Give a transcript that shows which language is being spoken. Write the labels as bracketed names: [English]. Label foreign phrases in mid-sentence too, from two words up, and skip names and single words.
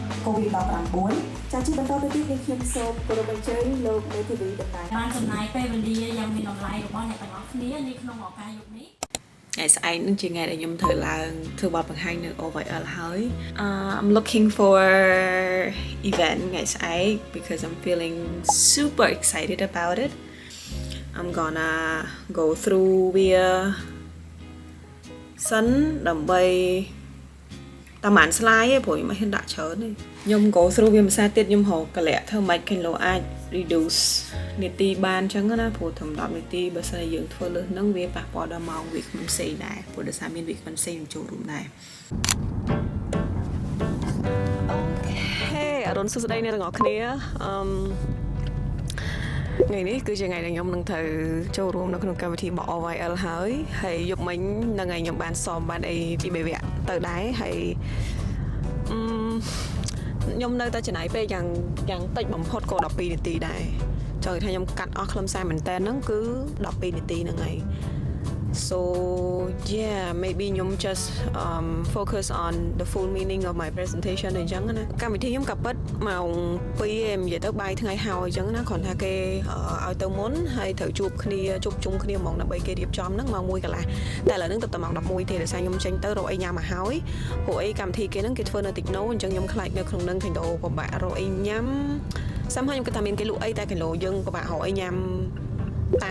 [Khmer] COVID-19 ចាជាបន្តទៅទៀតយើងខ្ញុំសូមគោរពអញ្ជើញលោកមេធាវីតំណាងបានចំណាយពេលវេលាយ៉ាងមានតម្លៃរបស់អ្នកទាំងអស់គ្នានៅក្នុងឱកាសយប់នេះ ថ្ងៃស្អែកនឹងជាថ្ងៃដែលខ្ញុំធ្វើឡើងធ្វើបទបង្ហាញនៅ OYL ហើយ [English] I'm looking for event [Khmer] ថ្ងៃស្អែក [English] because I'm feeling super excited about it I'm gonna go through [Khmer] វា សិនដើម្បីតាមបាន slide ឯងព្រោះខ្ញុំមិនហ៊ានដាក់ច្រើនទេខ្ញុំ [English] go through [Khmer] វាភាសាទៀតខ្ញុំរកកលៈធ្វើម៉េច Kindle អាច reduce នាទីបានអញ្ចឹងណាព្រោះត្រឹម10នាទីបើសិនជាយើងធ្វើលើសហ្នឹងវាប៉ះពាល់ដល់ម៉ោងវាគ្មិនផ្សេងដែរព្រោះដោយសារមានវាគ្មិនផ្សេងចូលរួមដែរ ហេអរុនសួស្តីអ្នកទាំងអស់គ្នាថ្ងៃនេះគឺជាថ្ងៃដែលខ្ញុំនឹងត្រូវចូលរួមនៅក្នុងកម្មវិធីរបស់ OYL ហើយយប់មិញនៅថ្ងៃខ្ញុំបានซ้อมបានអីពី3វគ្គទៅដែរហើយ ខ្ញុំនៅតែចំណាយពេលយ៉ាងតិចបំផុតក៏12នាទីដែរចង់និយាយថាខ្ញុំកាត់អស់ខ្លឹមសារមែនតើហ្នឹងគឺ12នាទីហ្នឹងហើយ [English] So yeah maybe [Khmer] ខ្ញុំ [English] just focus on the full meaning of my presentation [Khmer] អញ្ចឹងណាកម្មវិធីខ្ញុំក៏ពិតម៉ោង2ឯងនិយាយទៅបាយថ្ងៃហើយអញ្ចឹងណាគ្រាន់ថាគេឲ្យទៅមុនហើយត្រូវជួបជុំគ្នាហ្មង ដើម្បីគេរៀបចំហ្នឹងម៉ោង1កន្លះតែឥឡូវហ្នឹងទៅម៉ោង11ទេដោយសារខ្ញុំចេញទៅរកអីញ៉ាំមកហើយព្រោះអីកម្មវិធីគេហ្នឹងគេធ្វើនៅ Techno អញ្ចឹងខ្ញុំខ្លាចនៅក្នុងហ្នឹង Techno ពិបាករកអីញ៉ាំសំខាន់ខ្ញុំគិតថាមានគេលក់អីតែ Techno យើងពិបាករកអីញ៉ាំតាម